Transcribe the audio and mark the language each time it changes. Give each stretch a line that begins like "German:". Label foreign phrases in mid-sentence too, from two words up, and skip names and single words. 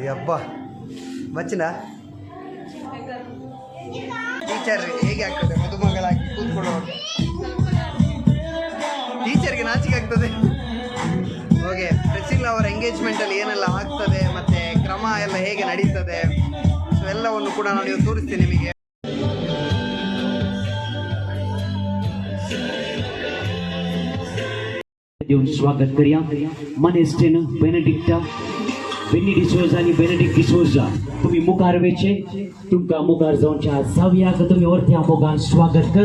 Kannada: ಹಬ್ಬ ಬಚ್ಚಿನ ಟೀಚರ್ ಹೇಗೆ ಆಗ್ತದೆ ಮದುಮಗಳಾಗಿ ಕೂತ್ಕೊಳ್ಳೋ ಟೀಚರ್ಗೆ ನಾಚಿಕೆ ಆಗ್ತದೆ. ಓಕೆ, ಪ್ರೆಸಿಲ್ಲ ಅವರ ಎಂಗೇಜ್ಮೆಂಟಲ್ಲಿ ಏನೆಲ್ಲ ಆಗ್ತದೆ ಮತ್ತು ಕ್ರಮ ಎಲ್ಲ ಹೇಗೆ ನಡೀತದೆ, ಸೊ ಎಲ್ಲವನ್ನು ಕೂಡ ನಾನು ತೋರಿಸ್ತೀನಿ ನಿಮಗೆ.
Konkani: स्वागत करूया. मनेस्टेन बेनेडिक्टा बेनी डिसोजा आणि बेनेडिक्ट डिसोजा तुम्ही मुखार वेचे तुमका मुखार जाऊनच्या जावयाक तुम्ही वरत्या मोगान स्वागत कर.